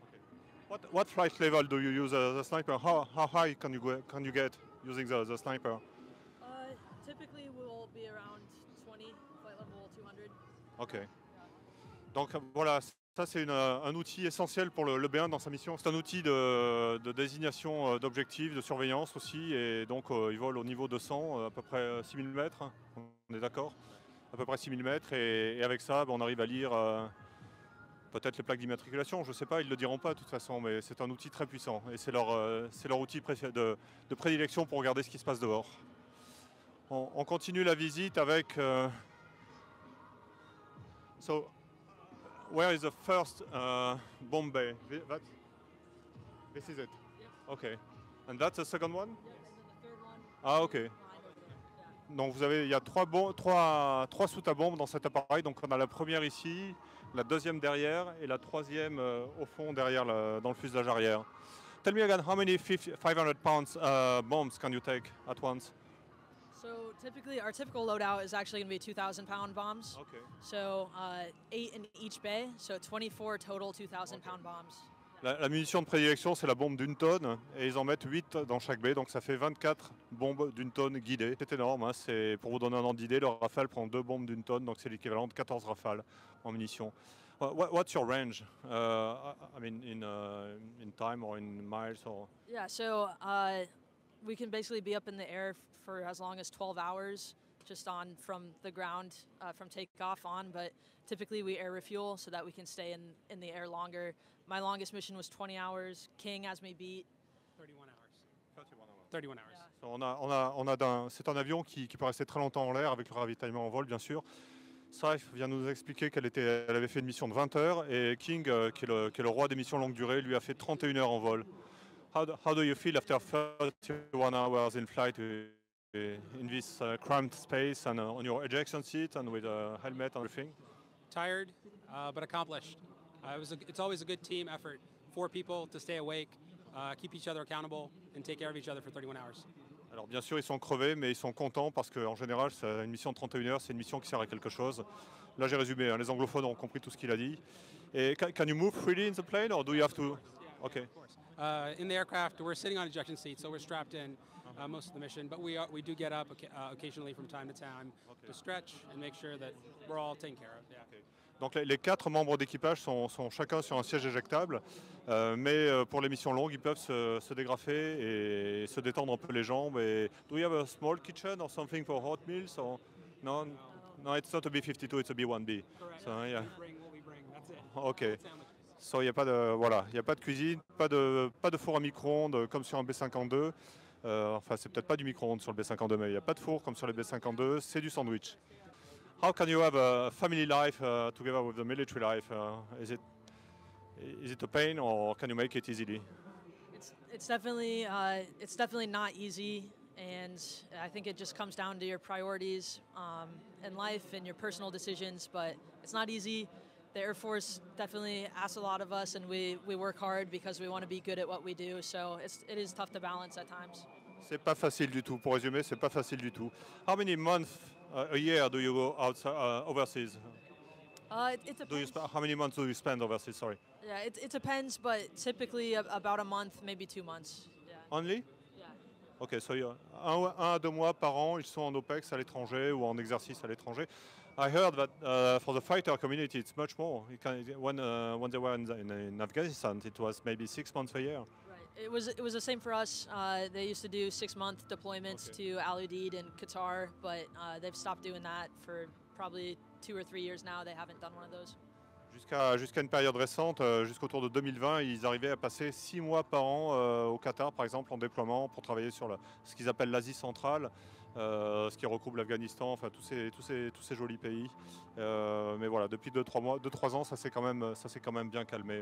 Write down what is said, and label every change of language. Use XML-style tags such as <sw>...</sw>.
<en>Okay. What flight level do you use the sniper? How high can you get using the sniper? Typically we'll be around 20, flight level 200. Okay.</en> <fr>Donc voilà, ça c'est un outil essentiel pour le B1 dans sa mission. C'est un outil de désignation d'objectifs, de surveillance aussi, et donc il vole au niveau 200, à peu près 6000 mètres, on est d'accord? À peu près 6000 mètres, et avec ça, on arrive à lire peut-être les plaques d'immatriculation, je ne sais pas, ils ne le diront pas de toute façon, mais c'est un outil très puissant, et c'est leur outil de prédilection pour regarder ce qui se passe dehors. On continue la visite avec...</fr> <en>So, where is the first bomb bay? This is it? Yes. Okay. And that's the second one? Yes, and then the third one. Ah, okay.</en> <fr>Donc il y a trois soutes à bombes dans cet appareil. Donc on a la première ici, la deuxième derrière et la troisième au fond derrière dans le fuselage arrière.</fr> <en>Tell me again, how many 500 pounds bombs can you take at once? So typically, our typical loadout is actually going to be 2,000-pound bombs. Okay. So 8 in each bay, so 24 total 2,000-pound bombs.</en> <fr>La munition de prédilection, c'est la bombe d'une tonne, et ils en mettent 8 dans chaque baie, donc ça fait 24 bombes d'une tonne guidées. C'est énorme, hein, pour vous donner un ordre d'idée, le Rafale prend 2 bombes d'une tonne, donc c'est l'équivalent de 14 Rafales en munitions.</fr> <en>What's your range? I mean, in time or in miles or? Yeah, so we can basically be up in the air for as long as 12 hours, just from the ground, from takeoff on, but typically we air refuel so that we can stay in the air longer. My longest mission was 20 hours. King has me beat. 31 hours. 31 hours. Yeah.</en> <fr>C'est un avion qui peut rester très longtemps en l'air avec le ravitaillement en vol, bien sûr. Saif vient nous expliquer elle avait fait une mission de 20 heures et King, qui est le roi des missions longue durée, lui a fait 31 heures en vol.</fr> <en>How do you feel after 31 hours in flight in this cramped space and on your ejection seat and with a helmet and everything? Tired, but accomplished. It's always a good team effort. 4 people to stay awake, keep each other accountable, and take care of each other for 31 hours.</en> <fr>Alors bien sûr, ils sont crevés, mais ils sont contents parce qu'en général, une mission de 31 heures, c'est une mission qui sert à quelque chose. Là, j'ai résumé, hein, les anglophones ont compris tout ce qu'il a dit. Et</fr> <en>can you move freely in the plane or do you have to? Okay. Of course. In the aircraft, we're sitting on ejection seats, so we're strapped in most of the mission. But we do get up occasionally from time to time to stretch and make sure that we're all taken care of. Yeah. Okay.</en> <fr>Donc les 4 membres d'équipage sont chacun sur un siège éjectable, mais pour les missions longues, ils peuvent se dégrafer et se détendre un peu les jambes. Et</fr> <en>do you have a small kitchen or something for hot meals? Or? No, it's not a B-52, it's a B-1B. Correct. So, yeah. We bring what we bring. That's it. Okay. Sandwiches. So,</en> <fr>il n'y a pas de cuisine, pas de four à micro-ondes comme sur un B-52. Enfin, c'est peut-être pas du micro-ondes sur le B-52, mais il n'y a pas de four comme sur les B-52, c'est du sandwich.</fr> <en>How can you have a family life together with the military life? Is it a pain or can you make it easily? It's definitely not easy, and I think it just comes down to your priorities in life and your personal decisions. But it's not easy. The Air Force definitely asks a lot of us, and we work hard because we want to be good at what we do. So it is tough to balance at times.</en> <fr>C'est pas facile du tout. Pour résumer, c'est pas facile du tout.</fr> <en>How many months a year do you go overseas? It depends. How many months do you spend overseas? Sorry. Yeah, it depends, but typically about a month, maybe 2 months. Yeah. Only? Yeah. Ok, so</en> <fr>un à 2 mois par an, ils sont en OPEX à l'étranger ou en exercice à l'étranger.</fr> <en>I heard that for the fighter community, it's much more. When they were in Afghanistan, it was maybe 6 months a year. It was the same for us. They used to do 6-month deployments to Al Udeid and Qatar, but they've stopped doing that for probably 2 or 3 years now. They haven't done one of those.</en> <fr>Jusqu'à une période récente, jusqu'autour de 2020, ils arrivaient à passer 6 mois par an au Qatar, par exemple, en déploiement pour travailler sur ce qu'ils appellent l'Asie centrale, ce qui regroupe l'Afghanistan, enfin tous ces jolis pays. Mais voilà, depuis 2-3 ans, ça s'est quand même bien calmé.</fr>